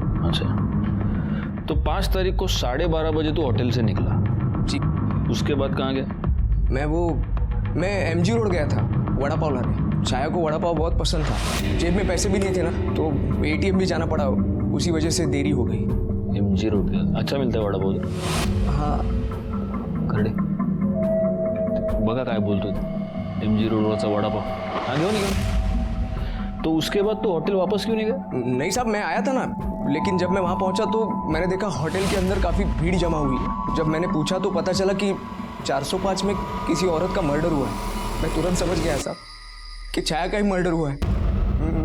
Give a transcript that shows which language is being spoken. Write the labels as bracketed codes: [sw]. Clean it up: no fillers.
[hi] अच्छा, तो 5 तारीख को 12:30 बजे तो होटल से निकला जी। उसके बाद कहाँ गया? मैं एमजी रोड गया था वड़ा पाव लाने। छाया को वड़ा पाव बहुत पसंद था, जेब में पैसे भी नहीं थे ना, तो एटीएम भी जाना पड़ा, उसी वजह से देरी हो गई। एमजी रोड गया, अच्छा मिलता है वड़ा पाव? हाँ। [mr] करडे बघा काय बोलतो, एमजी रोडवरचा वड़ा पाव, हाँ घेऊन निघा। [hi] तो उसके बाद तो होटल वापस क्यों नहीं गया? नहीं साहब, मैं आया था ना, लेकिन जब मैं वहाँ पहुँचा तो मैंने देखा होटल के अंदर काफ़ी भीड़ जमा हुई है। जब मैंने पूछा तो पता चला कि 405 में किसी औरत का मर्डर हुआ है। मैं तुरंत समझ गया साहब कि छाया का ही मर्डर हुआ है।